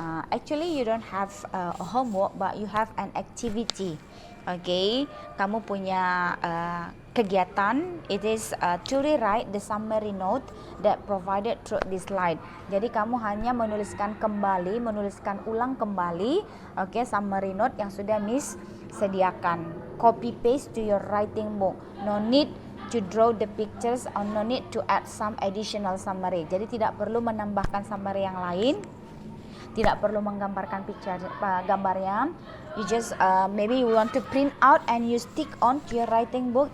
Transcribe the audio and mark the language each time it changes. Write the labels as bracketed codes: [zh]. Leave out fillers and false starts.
[en] Actually you don't have a homework, but you have an activity. [id] Okay, kamu punya kegiatan. [en] It is to rewrite the summary note that provided through this slide. [id] Jadi kamu hanya menuliskan ulang kembali, okay, summary note yang sudah Miss sediakan. [en] Copy paste to your writing book. No need to draw the pictures or no need to add some additional summary. [id] Jadi tidak perlu menambahkan summary yang lain. Tidak perlu menggambarkan gambarnya. [en] You just maybe you want to print out and you stick on to your writing book.